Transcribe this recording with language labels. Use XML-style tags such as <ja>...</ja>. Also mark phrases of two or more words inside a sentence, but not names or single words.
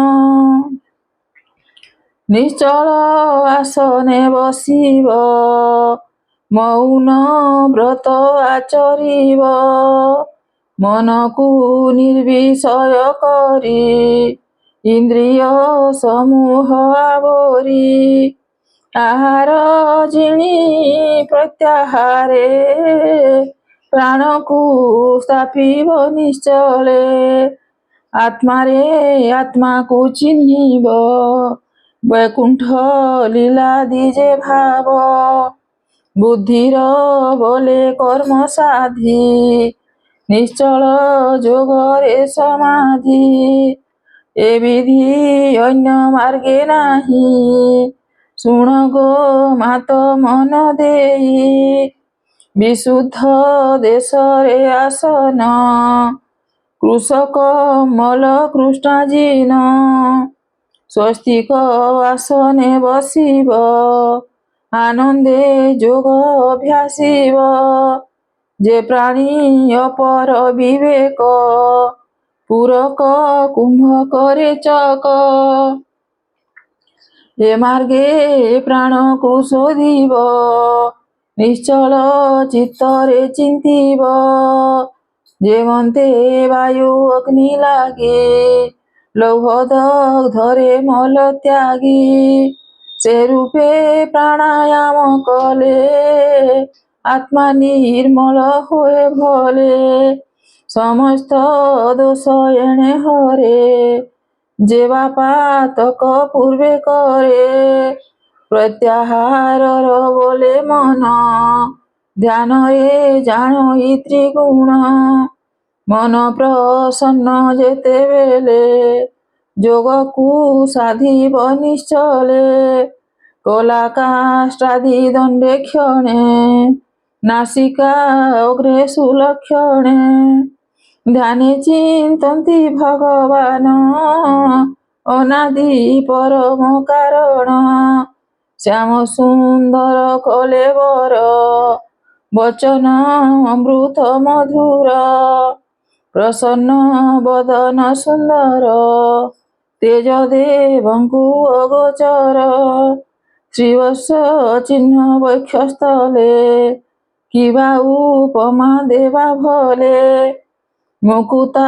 <or>ନିଶ୍ଚଳ ଆସନେ ବସିବ ମୌନ ବ୍ରତ ଆଚରିବ ମନ କୁ ନିର୍ବିଷୟ କରି ଇନ୍ଦ୍ରିୟ ସମୂହ ଆବରି ଆହାର ଜିଣି ପ୍ରତ୍ୟାହାରେ ପ୍ରାଣ କୁ ସ୍ଥାପିବ ନିଶ୍ଚଳେ ଆତ୍ମା ରେ ଆତ୍ମା କୁ ଚିହ୍ନିବ ବୈକୁଣ୍ଠ ଲୀଳା ଦିଜେ ଭାବ ବୁଦ୍ଧିର ବୋଲେ କର୍ମ ସାଧି ନିଶ୍ଚଳ ଯୋଗରେ ସମାଧି ଏ ବିଧି ଅନ୍ୟ ମାର୍ଗେ ନାହିଁ ଶୁଣ ଗୋ ମାତ ମନ ଦେଇ ବିଶୁଦ୍ଧ ଦେଶ ରେ ଆସନ କୃଷକ ମଳ କୃଷ୍ଣାଜିନ ସ୍ୱସ୍ତିକ ଆସନେ ବସିବ ଆନନ୍ଦେ ଯୋଗ ଅଭ୍ୟାସିବ ଯେ ପ୍ରାଣୀ ଅପର ବିବେକ ପୂରକ କୁମ୍ଭ କରେ ଚକ ଏ ମାର୍ଗେ ପ୍ରାଣ କୁ ଶୋଧିବ ନିଶ୍ଚଳ ଚିତ୍ତରେ ଚିନ୍ତିବ ଯେମନ୍ତେ ବାୟୁ ଅଗ୍ନି ଲାଗେ ଲୌହ ଦଗ୍ଧରେ ମଳ ତ୍ୟାଗୀ ସେ ରୂପେ ପ୍ରାଣାୟାମ କଲେ ଆତ୍ମା ନିର୍ମଳ ହୋଏ ଭଲେ ସମସ୍ତ ଦୋଷ ଏଣେ ହରେ ଯେବା ପାତକ ପୂର୍ବେ କରେ ପ୍ରତ୍ୟାହାର ବୋଲେ ମନ ଧ୍ୟାନ ରେ ଜାଣ ତ୍ରିଗୁଣ ମନ ପ୍ରସନ୍ନ ଯେତେ ବେଳେ ଯୋଗ କୁ ସାଧିବ ନିଶ୍ଚଳେ କଳା କାଷ୍ଠାଦି ଦଣ୍ଡେ କ୍ଷଣେ ନାସିକା ଅଗ୍ରେ ସୁଲକ୍ଷଣେ ଧ୍ୟାନେ ଚିନ୍ତନ୍ତି ଭଗବାନ ଅନାଦି ପରମ କାରଣ ଶ୍ୟାମ ସୁନ୍ଦର କଲେବର ବଚନ ଅମୃତ ମଧୁର ପ୍ରସନ୍ନ ବଦନ ସୁନ୍ଦର ତେଜ ଦେବଙ୍କୁ ଅଗୋଚର ଶ୍ରୀବତ୍ସ ଚିହ୍ନ ବକ୍ଷସ୍ଥଳେ କିବା ଉପମା ଦେବା ଭଲେ ମୁକୁତା</or>